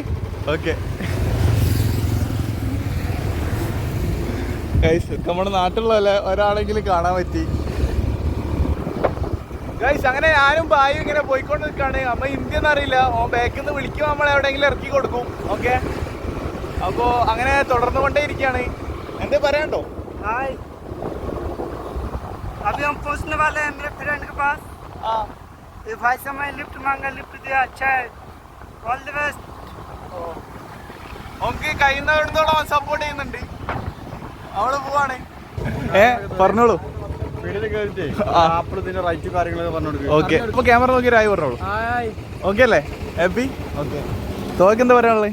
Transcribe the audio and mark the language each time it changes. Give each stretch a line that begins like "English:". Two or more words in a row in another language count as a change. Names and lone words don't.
Malayalam: ഓക്കെ ഗൈസ്, നമ്മുടെ നാട്ടിലുള്ള ഒരാളെങ്കിലും കാണാൻ പറ്റി ഗൈസ്. അങ്ങനെ ഞാനും ബായും ഇങ്ങനെ പോയിക്കൊണ്ട് നിൽക്കാണ്. നമ്മ ഇന്ത്യ എന്നറിയില്ല. ബാക്കിൽ നിന്ന് വിളിക്കുമ്പോൾ നമ്മൾ എവിടെയെങ്കിലും ഇറക്കി കൊടുക്കും. ഓക്കെ, അപ്പോൾ അങ്ങനെ തുടർന്നു കൊണ്ടേ ഇരിക്കുകയാണ്. എന്താ പറയാണ്ടോ?
Hindi: हाय, अभी हम पहुंचने वाले हैं मेरे फ्रेंड के पास. ये भाई से मैं लिफ्ट मांगा, लिफ्ट दिया. अच्छा है,
English: all the best.
Malayalam: നമുക്ക് കഴിയുന്നിടത്തോളം സപ്പോർട്ട് ചെയ്യുന്നുണ്ട്. അവള് പോവാണ്. പറഞ്ഞോളൂ. റൈറ്റ് കാര്യങ്ങളൊക്കെ പറഞ്ഞു. ഓക്കെ, അപ്പൊ ക്യാമറ നോക്കി ആയി പറഞ്ഞോളൂ. ഓക്കെ അല്ലേ? ഹാപ്പി? ഓക്കെ. തോക്ക് എന്താ പറയാനുള്ളത്?